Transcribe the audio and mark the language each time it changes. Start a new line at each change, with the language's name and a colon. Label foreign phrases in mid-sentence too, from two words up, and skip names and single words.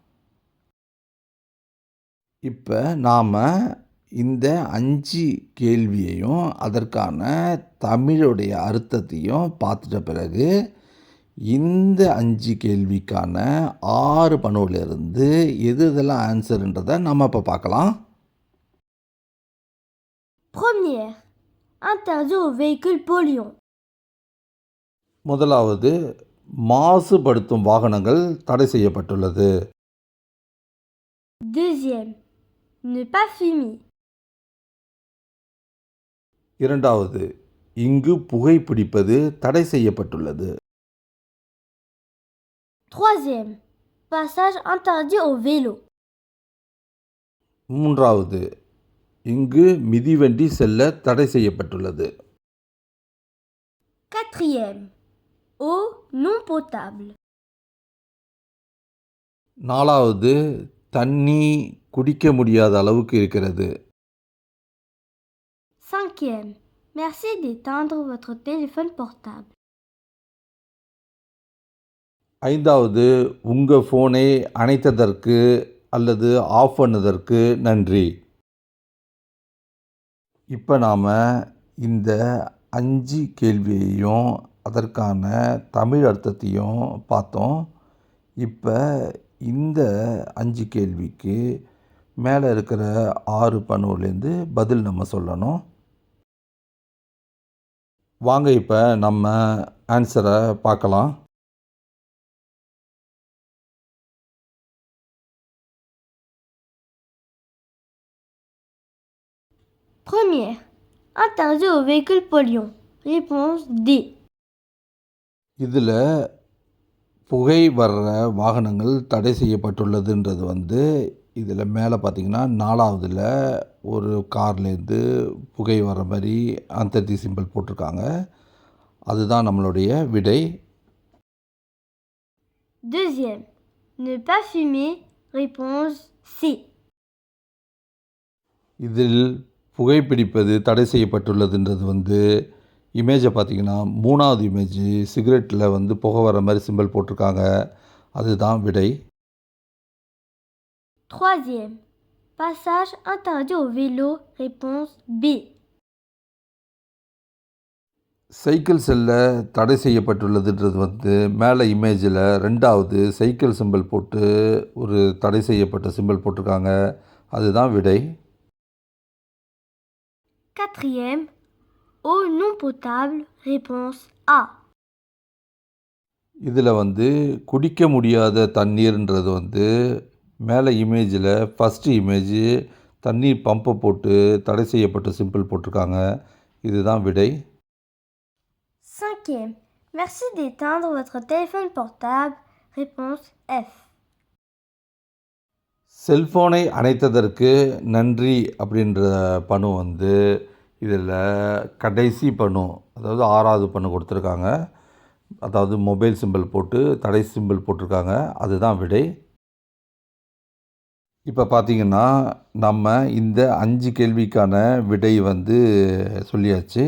Tamil: இப்போ நாம் இந்த 5 கேள்வியையும் அதற்கான தமிழுடைய அர்த்தத்தையும் பார்த்துட்ட பிறகு இந்த 5 கேள்விக்கான 6 பணுவிலிருந்து எதெல்லாம் ஆன்சருன்றதை நம்ம இப்போ பார்க்கலாம்.
French: Première. Interdit aux véhicules polluants.
Tamil: முதலாவது மாசுபடுத்தும் வாகனங்கள் தடை செய்யப்பட்டுள்ளது.
French: Deuxième. Ne pas fumer.
Tamil: இரண்டாவது இங்கு புகைப்பிடிப்பது தடை செய்யப்பட்டுள்ளது.
French: Troisième. Passage interdit aux vélos.
Tamil: மூன்றாவது இங்கு மிதிவண்டி செல்ல தடை செய்யப்பட்டுள்ளது.
French: Quatrième. Eau non potable.
Tamil: நாலாவது தண்ணி குடிக்க முடியாத அளவுக்கு இருக்கிறது.
French: Cinquième. Merci d'éteindre votre téléphone portable.
Tamil: ஐந்தாவது உங்கள் ஃபோனை அணைத்ததற்கு அல்லது ஆஃப் பண்ணதற்கு நன்றி. இப்போ நாம் இந்த 5 கேள்வியையும் அதற்கான தமிழ் அர்த்தத்தையும் பார்த்தோம். இப்போ இந்த 5 கேள்விக்கு மேலே இருக்கிற 6 பணுவிலேருந்து பதில் நம்ம சொல்லணும். வாங்க இப்போ நம்ம ஆன்சரை பார்க்கலாம்.
French: Première. Interdit aux véhicules polluants. Réponse D.
Tamil: இதில் புகை வர்ற வாகனங்கள் தடை செய்யப்பட்டுள்ளதுன்றது இதில் மேலே பார்த்திங்கன்னா 4வதுல ஒரு கார்லேருந்து புகை வர்ற மாதிரி அந்தர்தி சிம்பிள் போட்டிருக்காங்க. அதுதான் நம்மளுடைய விடை.
French: Deuxième. Ne pas fumer. Réponse C.
Tamil: இதில் புகைப்பிடிப்பது தடை செய்யப்பட்டுள்ளதுன்றது இமேஜை பார்த்திங்கன்னா 3வது இமேஜ் சிகரெட்டில் புகை வர மாதிரி சிம்பிள் போட்டிருக்காங்க. அதுதான் விடை.
French: Troisième. Passage interdit aux vélos. Réponse B.
Tamil: சைக்கிள் செல்ல தடை செய்யப்பட்டுள்ளதுன்றது மேலே இமேஜில் 2வது
English: cycle symbol
Tamil: போட்டு ஒரு தடை செய்யப்பட்ட சிம்பிள் போட்டிருக்காங்க. அதுதான் விடை.
French: Quatrième. Eau non potable. Réponse A.
Tamil: இதில் குடிக்க முடியாத தண்ணீர்ன்றது மேலே இமேஜில்
English: first image
Tamil: தண்ணீர் பம்பை போட்டு தடை செய்யப்பட்ட சிம்பிள் போட்டிருக்காங்க. இதுதான் விடை.
French: Cinquième. Merci d'éteindre votre téléphone portable. Réponse F.
Tamil: செல்ஃபோனை அணைத்ததற்கு நன்றி அப்படின்ற பணு வந்து இதில் கடைசி பணு, அதாவது 6வது பணு கொடுத்துருக்காங்க. அதாவது
English: mobile symbol
Tamil: போட்டு தடை சிம்பல் போட்டிருக்காங்க. அதுதான் விடை. இப்போ பார்த்தீங்கன்னா, நம்ம இந்த 5 கேள்விக்கான விடை வந்து சொல்லியாச்சு.